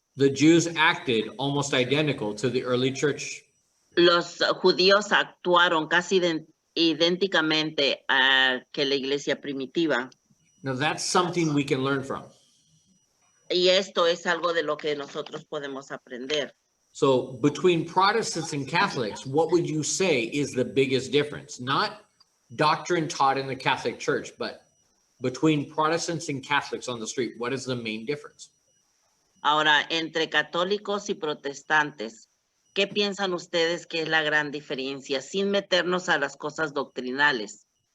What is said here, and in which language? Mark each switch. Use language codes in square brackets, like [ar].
[en] the Jews acted almost identical to the early church. [es] los judíos actuaron casi idénticamente a que la iglesia primitiva. [en] Now that's something we can learn from. [es] Y esto es algo de lo que nosotros podemos aprender. [en] So between Protestants and Catholics, what would you say is the biggest difference? Not doctrine taught in the Catholic Church, but between Protestants and Catholics on the street, what is the main difference? [es] Ahora, entre católicos y protestantes, ¿qué piensan ustedes que es la gran diferencia sin meternos a las cosas doctrinales?